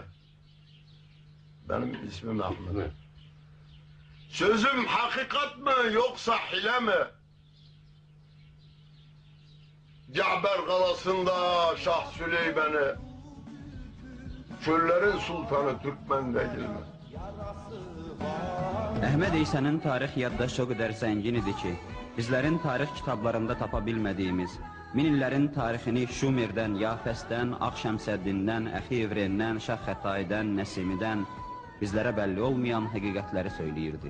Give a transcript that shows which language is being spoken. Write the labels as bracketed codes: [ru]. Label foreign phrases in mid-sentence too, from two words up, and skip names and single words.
[tr] Benim ismim Ahmet. Sözüm hakikat mı yoksa hile mi? Caber kalasında Şah Süleyman'ı, çöllerin sultanı Türkmen değil mi? [az] Əhməd İsa'nın tarix yaddaşı o qədər zəngin idi ki, bizlərin tarix kitablarında tapa bilmədiyimiz, min illərin tarixini Şumerdən, Yafəsdən, Ağşəmsəddindən, Əxi-İvrəndən, Şah-Xətaydən, Nəsimidən bizlərə bəlli olmayan həqiqətləri söyləyirdi.